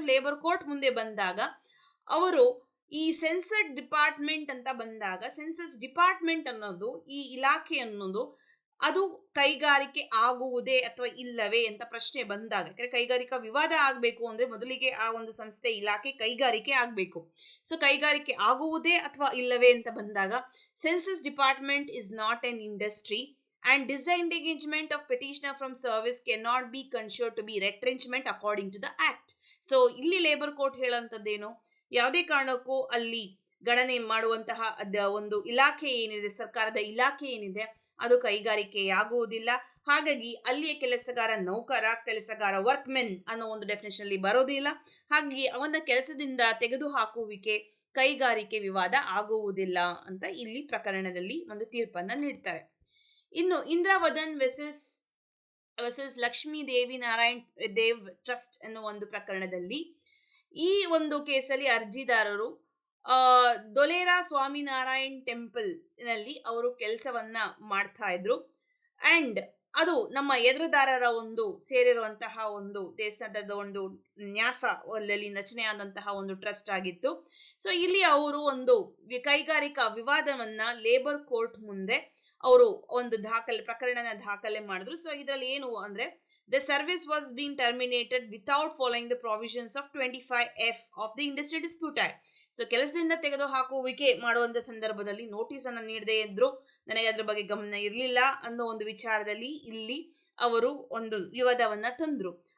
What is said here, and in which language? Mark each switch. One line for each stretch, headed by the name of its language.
Kannada: Labour court ಮುಂದೆ ಬಂದಾಗ ಅವರು ಈ ಸೆನ್ಸಸ್ ಡಿಪಾರ್ಟ್ಮೆಂಟ್ ಅಂತ ಬಂದಾಗ, ಸೆನ್ಸಸ್ ಡಿಪಾರ್ಟ್ಮೆಂಟ್ ಅನ್ನೋದು, ಈ ಇಲಾಖೆ ಅನ್ನೋದು ಅದು ಕೈಗಾರಿಕೆ ಆಗುವುದೇ ಅಥವಾ ಇಲ್ಲವೇ ಅಂತ ಪ್ರಶ್ನೆ ಬಂದಾಗ, ಕೈಗಾರಿಕಾ ವಿವಾದ ಆಗಬೇಕು ಅಂದ್ರೆ ಮೊದಲಿಗೆ ಆ ಒಂದು ಸಂಸ್ಥೆ ಇಲಾಖೆ ಕೈಗಾರಿಕೆ ಆಗಬೇಕು. ಸೊ ಕೈಗಾರಿಕೆ ಆಗುವುದೇ ಅಥವಾ ಇಲ್ಲವೇ ಅಂತ ಬಂದಾಗ,
English: Census department is not an industry and disengagement of petitioner from service cannot be considered to be retrenchment according to the act.
Kannada: So ಇಲ್ಲಿ ಲೇಬರ್ ಕೋರ್ಟ್ ಹೇಳಂತದ್ದೇನು, ಯಾವುದೇ ಕಾರಣಕ್ಕೂ ಅಲ್ಲಿ ಗಣನೆ ಮಾಡುವಂತಹ ಒಂದು ಇಲಾಖೆ ಏನಿದೆ, ಸರ್ಕಾರದ ಇಲಾಖೆ ಏನಿದೆ, ಅದು ಕೈಗಾರಿಕೆಯಾಗುವುದಿಲ್ಲ. ಹಾಗಾಗಿ ಅಲ್ಲಿಯ ಕೆಲಸಗಾರ ವರ್ಕ್ಮೆನ್ ಅನ್ನೋ ಒಂದು ಡೆಫಿನೇಷನ್ ಅಲ್ಲಿ ಬರೋದಿಲ್ಲ. ಹಾಗಾಗಿ ಅವನ ಕೆಲಸದಿಂದ ತೆಗೆದುಹಾಕುವಿಕೆ ಕೈಗಾರಿಕೆ ವಿವಾದ ಆಗುವುದಿಲ್ಲ ಅಂತ ಇಲ್ಲಿ ಪ್ರಕರಣದಲ್ಲಿ ಒಂದು ತೀರ್ಪನ್ನ ನೀಡ್ತಾರೆ. ಇನ್ನು ಇಂದ್ರಾವದನ್ ವರ್ಸಸ್ ಲಕ್ಷ್ಮೀ ದೇವಿ ನಾರಾಯಣ್ ದೇವ್ ಟ್ರಸ್ಟ್ ಅನ್ನೋ ಒಂದು ಪ್ರಕರಣದಲ್ಲಿ, ಈ ಒಂದು ಕೇಸಲ್ಲಿ ಅರ್ಜಿದಾರರು ದೊಲೇರಾ ಸ್ವಾಮಿನಾರಾಯಣ್ ಟೆಂಪಲ್ ನಲ್ಲಿ ಅವರು ಕೆಲಸವನ್ನ ಮಾಡ್ತಾ ಇದ್ರು. ಅಂಡ್ ಅದು ನಮ್ಮ ಎದುರುದಾರರ ಒಂದು ಸೇರಿರುವಂತಹ ಒಂದು ದೇವಸ್ಥಾನದ ಒಂದು ನ್ಯಾಸದಲ್ಲಿ ರಚನೆಯಾದಂತಹ ಒಂದು ಟ್ರಸ್ಟ್ ಆಗಿತ್ತು. ಸೊ ಇಲ್ಲಿ ಅವರು ಒಂದು ಕೈಗಾರಿಕಾ ವಿವಾದವನ್ನ ಲೇಬರ್ ಕೋರ್ಟ್ ಮುಂದೆ ಅವರು ಒಂದು ಪ್ರಕರಣನ ದಾಖಲೆ ಮಾಡಿದ್ರು. ಸೊ ಇದರಲ್ಲಿ ಏನು ಅಂದ್ರೆ,
English: the service was being terminated without following the provisions of 25F of the Industrial Dispute Act.
Kannada: So ಕೆಲಸದಿಂದ ತೆಗೆದುಹಾಕುವಿಕೆ ಮಾಡುವಂತ ಸಂದರ್ಭದಲ್ಲಿ ನೋಟಿಸ್ ಅನ್ನು ನೀಡದೇ ಇದ್ರು, ನನಗೆ ಅದ್ರ ಬಗ್ಗೆ ಗಮನ ಇರಲಿಲ್ಲ ಅನ್ನೋ ಒಂದು ವಿಚಾರದಲ್ಲಿ ಇಲ್ಲಿ ಅವರು ಒಂದು ವಿವಾದವನ್ನ ತಂದ್ರು.